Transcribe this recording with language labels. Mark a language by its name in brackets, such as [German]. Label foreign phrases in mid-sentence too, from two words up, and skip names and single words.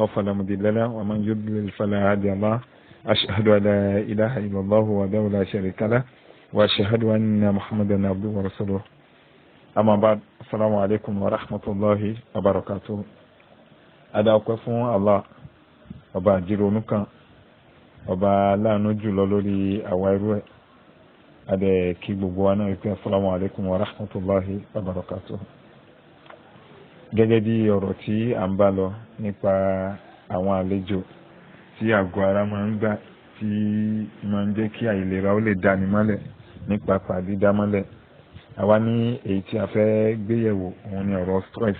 [Arabic] فلا مضل له ومن يضلل فلا هادي له أشهد أن لا إله إلا الله وحده لا شريك له وأشهد أن محمدا عبده ورسوله أما بعد السلام عليكم ورحمة الله وبركاته أدعوكم الله [Yoruba] ọba àjírònú kan ọba aláàánú jùlọ lórí àwa irú ẹ̀ adẹ kí gbogbo wa náà wípé [Arabic] السلام عليكم ورحمة الله وبركاته. [Yoruba] Gẹ́gẹ́ bí ọ̀rọ̀ tí a ń bá lọ nípa àwọn àlejò tí àgọ́ ara máa ń gbà tí máa ń jẹ́ kí àìlera ó lè dáni mọ́lẹ̀ nípa pàdídá mọ́lẹ̀, àwa ní èyí tí a fẹ́ gbéyẹ̀wò òun ni ọ̀rọ̀ stress.